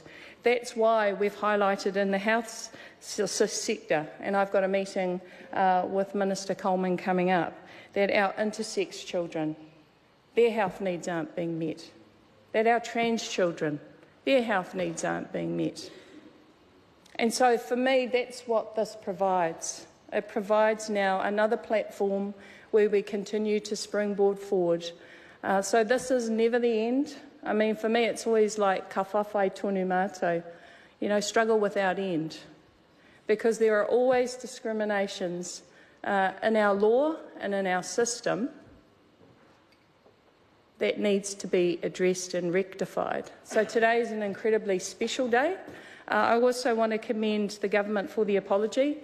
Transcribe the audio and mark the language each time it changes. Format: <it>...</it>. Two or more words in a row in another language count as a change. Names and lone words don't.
<en>That's why we've highlighted in the health sector, and I've got a meeting with Minister Coleman coming up, that our intersex children, their health needs aren't being met, that our trans children, their health needs aren't being met. And so for me, that's what this provides. It provides now another platform where we continue to springboard forward. So this is never the end. I mean, for me, it's always like</en> <mi>ka whawhai tonu mātou,</mi> <en>struggle without end. Because there are always discriminations in our law and in our system that needs to be addressed and rectified. So today is an incredibly special day. I also want to commend the government for the apology.</en>